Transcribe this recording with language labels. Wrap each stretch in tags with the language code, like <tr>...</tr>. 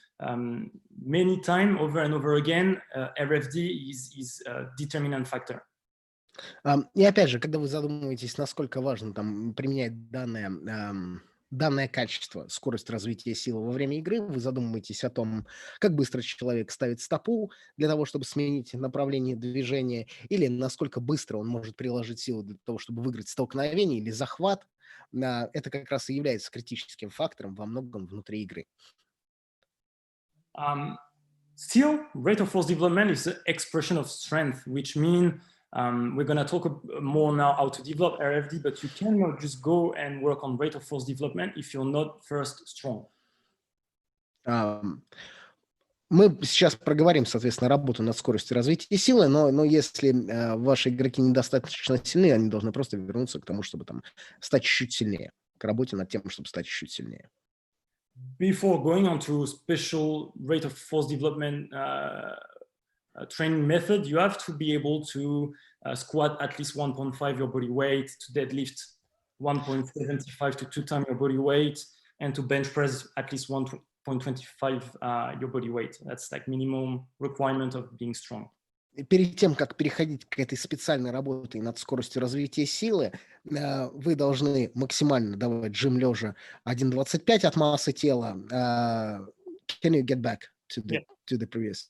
<en>Many times, over and over again, RFD is a determinant factor.</en> <ru>И опять же, когда вы задумываетесь, насколько важно там применять данное качество, скорость развития силы во время игры, вы задумываетесь о том, как быстро человек ставит стопу для того, чтобы сменить направление движения, или насколько быстро он может приложить силу для того, чтобы выиграть столкновение или захват. Это как раз и является критическим фактором во многом внутри игры.</ru> <en>Still, rate of force development is an expression of strength, which means we're going to talk more now how to develop RFD, but you cannot just go and work on rate of force development if you're not first strong. Мы сейчас проговорим, соответственно, работу над скоростью развития силы, но если ваши игроки недостаточно сильны, они должны просто вернуться к тому, чтобы там стать чуть-чуть сильнее, к работе над тем, чтобы стать чуть-чуть сильнее. Before going on to special rate of force development training method, you have to be able to squat at least 1.5 your body weight, to deadlift 1.75 to 2 times your body weight, and to bench press at least 1.25 your body weight. That's like minimum requirement of being strong.</en> <ru>Перед тем, как переходить к этой специальной работе над скоростью развития силы, вы должны максимально давать жим лежа 1.25 от массы тела.</ru> <en>Can you get back to the previous?</en>